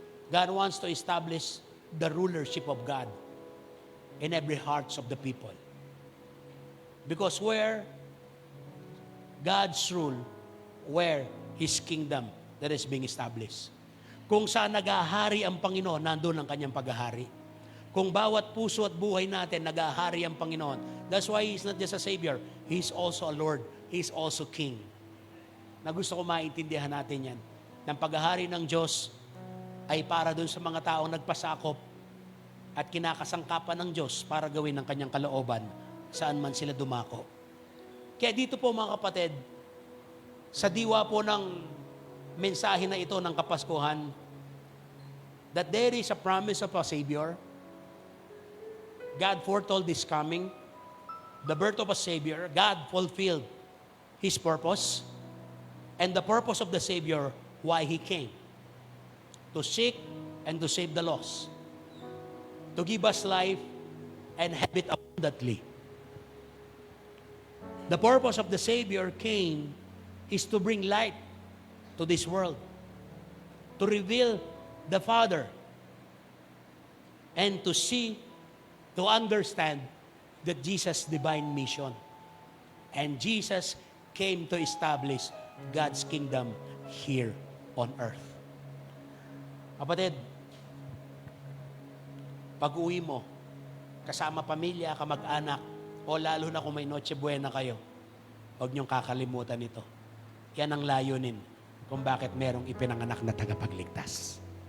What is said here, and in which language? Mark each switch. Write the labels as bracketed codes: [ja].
[en] God wants to establish the rulership of God in every hearts of the people. Because where God's rule, where His kingdom that is being established. [tl] Kung saan nag-ahari ang Panginoon, nandun ang kanyang paghahari. Kung bawat puso at buhay natin, nag-ahari ang Panginoon. [en] That's why He's not just a Savior. He's also a Lord. He's also King. [tl] Na gusto ko maintindihan natin yan. Ng paghahari ng Diyos ay para dun sa mga taong nagpasakop at kinakasangkapan ng Diyos para gawin ang kanyang kalooban saan man sila dumako. Kaya dito po mga kapatid, sa diwa po ng mensahe na ito ng Kapaskuhan, [en] that there is a promise of a Savior. God foretold this coming. The birth of a Savior. God fulfilled His purpose. And the purpose of the Savior, why He came. To seek and to save the lost. To give us life and have it abundantly. The purpose of the Savior came is to bring light to this world. To reveal the Father. And to see, to understand that Jesus' divine mission. And Jesus came to establish God's kingdom here on earth. [tl] Kapatid, pag-uwi mo, kasama pamilya, kamag-anak, o lalo na kung may Noche Buena kayo, huwag niyong kakalimutan ito. Yan ang layunin kung bakit merong ipinanganak na tagapagligtas.